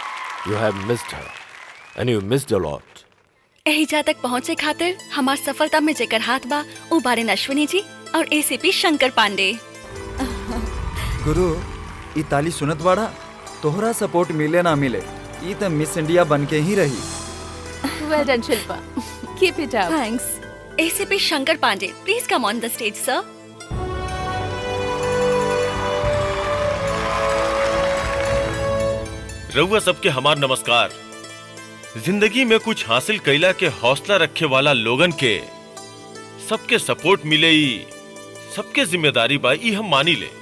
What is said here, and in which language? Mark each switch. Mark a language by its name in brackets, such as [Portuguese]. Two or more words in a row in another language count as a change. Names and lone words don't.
[English] You have missed her and you missed a lot. [Bhojpuri] एहिजा तक पहुंचे खातिर हमार सफलता में जेकर हाथ बा उ बारेन अश्विनी जी और एसीपी शंकर पांडे। गुरु, ई ताली सुनत बाड़ा? तोहरा सपोर्ट मिले ना मिले, ई त मिस इंडिया बन के ही रही। [English] Well done Shilpa, keep it up. थैंक्स। ACP Shankar Pandey, please come on the stage sir. [Bhojpuri] रउआ सबके हमार नमस्कार। जिंदगी में कुछ हासिल कैला के हौसला रखे वाला लोगन के सबके सपोर्ट मिले, सबके जिम्मेदारी बा, ई हम मानी ले।